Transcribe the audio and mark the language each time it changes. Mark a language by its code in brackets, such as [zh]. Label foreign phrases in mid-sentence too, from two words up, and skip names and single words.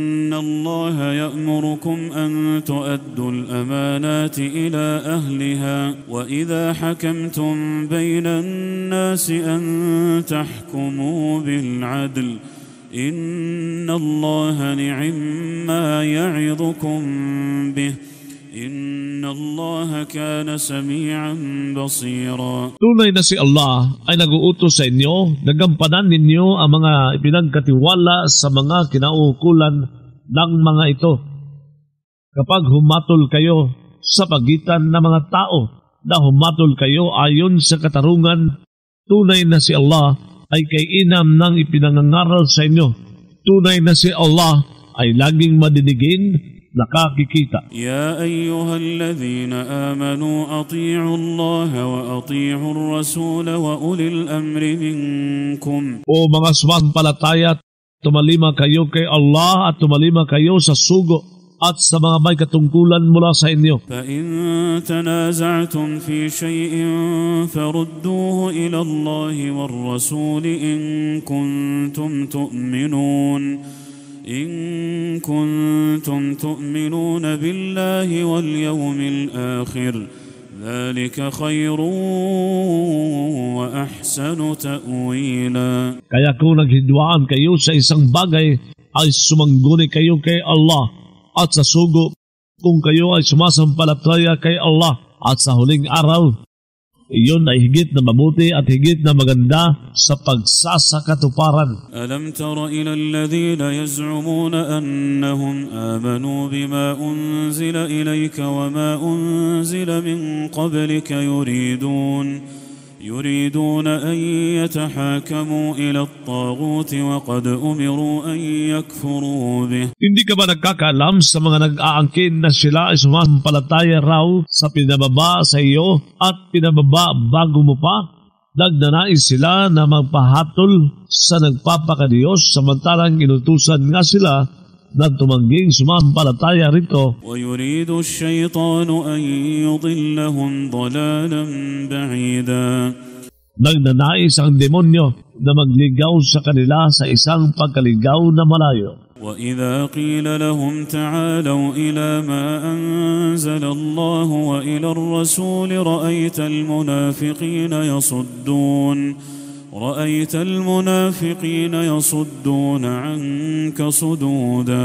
[ar] الله يأمركم أن تؤدوا الأمانات إلى أهلها وإذا حكمتم بين الناس أن تحكموا بالعدل إن الله نعم ما يعظكم به إن الله كان سميعا بصيرا. [tl] Tunay na si Allah ay nag-uutos sa inyo, nagampanan ninyo ang mga ipinagkatiwala sa mga kinaukulan ng mga ito. Kapag humatol kayo sa pagitan ng mga tao na humatol kayo ayon sa katarungan, tunay na si Allah ay kay-inam ng ipinangangaral sa inyo. Tunay na si Allah ay laging madinigin, nakakikita. [ar] يا أيها الذين آمنوا أطيعوا الله وأطيعوا الرسول وأولي الأمر منكم. [tl] O mga sumasampalataya, tumalima kayo kay Allah at tumalima kayo sa sugo at sa mga may katungkulan mula sa inyo. [ar] فَإِن تَنَازَعْتُمْ فِي شَيْءٍ فَرُدُّوهُ إِلَى اللَّهِ وَالرَّسُولِ إِن كُنتُمْ تُؤْمِنُونَ بِاللَّهِ وَالْيَوْمِ الْآخِرِ ذَلِكَ خَيْرٌ وَأَحْسَنُ تَأْوِيلًا. [tl] Kaya kung naghidwaan kayo sa isang bagay, ay sumangguni kayo kay Allah at sa sugo kung kayo ay sumasampalataya kay Allah at sa huling araw. Iyon ay higit na mabuti at higit na maganda sa pagsasakatuparan. [ar] ألم تر إلى الذين يزعمون أنهم آمنوا بما أنزل إليك وما أنزل من قبلك يريدون أن يتحاكموا إلى الطاغوت وقد أمروا أن يكفروا به. [tl] Hindi ka ba nagkakaalam sa mga nag-aangkin na sila ay sumasampalataya raw sa pinababa sa iyo at pinababa bago mo pa? Nagnanais sila na magpahatol sa nagpapakadiyos samantalang inutusan nga sila na tumangging sumasampalataya rito. [ar] وَيُرِيدُ الشَّيْطَانُ أَن يُضِلَّهُمْ ضَلَالًا بَعِيدًا. [tl] Nagnanais ang demonyo na magligaw sa kanila sa isang pagkaligaw na malayo. [ar] وَإِذَا قِيلَ لَهُمْ تَعَالَوْا إِلَى مَا أَنزَلَ اللَّهُ وَإِلَى الرَّسُولِ رأيت المنافقين يصدون عنك صدودا.